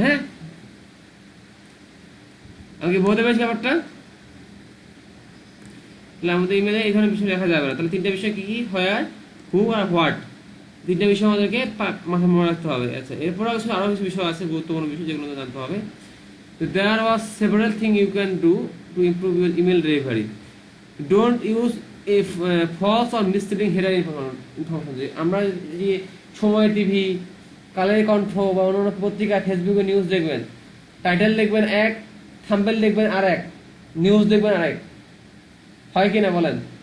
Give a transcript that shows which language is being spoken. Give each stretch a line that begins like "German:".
Bangla: হ্যাঁ, আমি কি বলতে পেরেছি ব্যাপারটা? তাহলে আমাদের ইমেলে এই ধরনের বিষয় লেখা যাবে না। তাহলে তিনটা বিষয় কি কি, হোয়ার, হু আর হোয়াট, তিনটা বিষয় আমাদেরকে মাথায় মনে রাখতে হবে। আচ্ছা, এরপর আরো কিছু বিষয় আছে, গুরুত্বপূর্ণ বিষয়, যেগুলো জানতে হবে।
English: So there was several things you can do to improve your email delivery. Don't use a false or misleading header information.
Bangla: আমরা যে সময় টিভি, কালের কণ্ঠ বা অন্যান্য পত্রিকা, ফেসবুকে নিউজ দেখবেন, টাইটেল দেখবেন এক, থাম্বনেল দেখবেন আর এক, নিউজ দেখবেন আর এক, হয় কিনা বলেন?